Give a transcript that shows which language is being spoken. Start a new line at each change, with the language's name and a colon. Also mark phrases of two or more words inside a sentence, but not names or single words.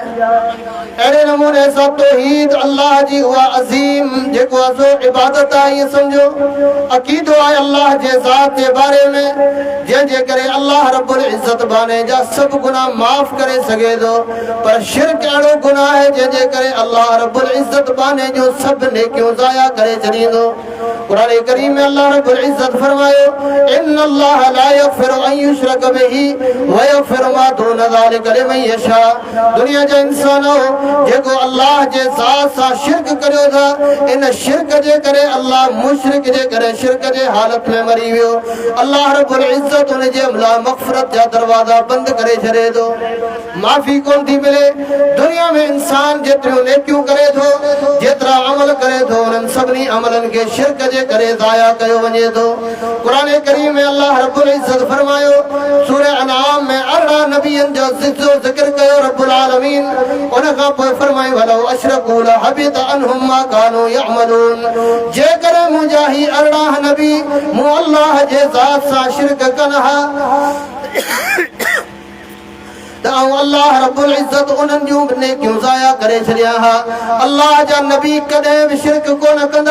Sindhi: अहिड़े नमूने सां तौहीद अल्लाह जी उहा अज़ीम जेको आहे सो इबादत आहे, ईअं सम्झो अक़ीदो आहे अल्लाह जे ज़ात जे बारे में, जंहिंजे करे
Arabic: الله رب العزة
Sindhi: बाने जा सभु गुनाह माफ़ करे सघे थो। पर शिरक अहिड़ो गुनाह आहे जंहिंजे करे
Arabic: الله رب العزة
Sindhi: बाने जो सभु नेकियूं ज़ाया करे छॾींदो। कुरान करीम में
Arabic: الله رب العزة फरमायो إن الله لا يغفر أن يشرك به ويغفر ما دون ذلك لمن يشاء.
Sindhi: दुनिया जा इंसानो जेको अल्लाह जे ज़ात सां शिरक करियो था, इन शिरक जे करे अल्लाह मुशरिक जे करे शिरक जे हालत में मरी वियो।
Arabic: الله رب العزة
Sindhi: उन जे अमला मग़फ़िरत जा दरवाज़ा बंद करे छॾे थो, माफ़ी कोन थी मिले। दुनिया में इंसान जेतिरियूं नेकियूं करे थो, जेतिरा अमल करे थो, उन्हनि सभिनी अमलनि खे शिरक जे करे ज़ाया कयो वञे थो। कुरान करीम में
Arabic: الله رب العزة
Sindhi: फरमायो सूरह अनाम में 18 नबियनि जो ज़िक्र कयो
Arabic: رب العالمين.
Sindhi: उन खां पोइ फरमायो
Arabic: ولو أشركوا لحبط عنهم ما كانوا يعملون.
Sindhi: जेकर मुंहिंजा ही 18 नबी मूं अल्लाह जे ज़ात सां शिरक कनि हा त
Arabic: الله رب العزة
Sindhi: उन्हनि जूं नेकियूं ज़ाया करे छॾिया हा। अल्लाह जा नबी कॾहिं बि शिरक कोन कंदा।